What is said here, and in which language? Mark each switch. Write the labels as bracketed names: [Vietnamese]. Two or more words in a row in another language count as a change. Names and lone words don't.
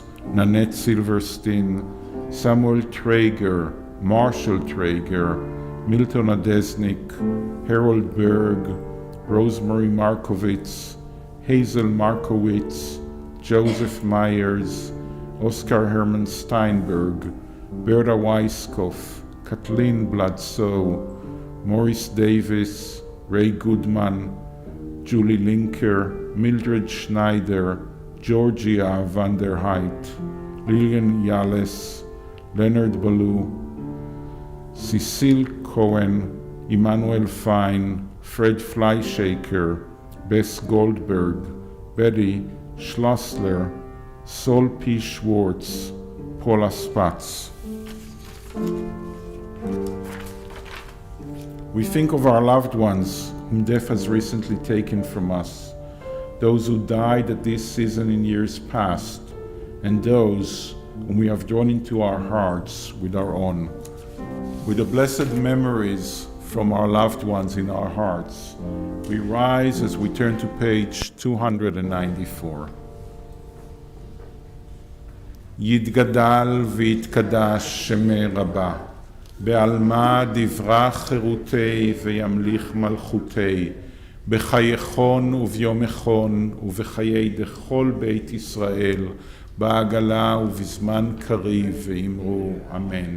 [English] Nanette Silverstein, Samuel Traeger, Marshall Traeger, Milton Adesnik, Harold Berg, Rosemary Markowitz, Hazel Markowitz, Joseph Myers, Oscar Herman Steinberg, Berta Weiskopf, Kathleen Bledsoe, Maurice Davis, Ray Goodman, Julie Linker, Mildred Schneider, Georgia van der Heit, Lillian Yales, Leonard Ballou, Cecile Cohen, Emmanuel Fine, Fred Fleischaker, Bess Goldberg, Betty Schlossler, Sol P. Schwartz, Paula Spatz. We think of our loved ones whom death has recently taken from us, those who died at this season in years past, and those whom we have drawn into our hearts with our own. With the blessed memories from our loved ones in our hearts, we rise as we turn to page 294. [Aramaic] יתגדל ויתקדש שמי רבה, בעלמא דברה חירותי וימליך מלכותי, בחייכון וביום איכון ובחיי דכל בית ישראל, בעגלה ובזמן קריב, ואמרו אמן.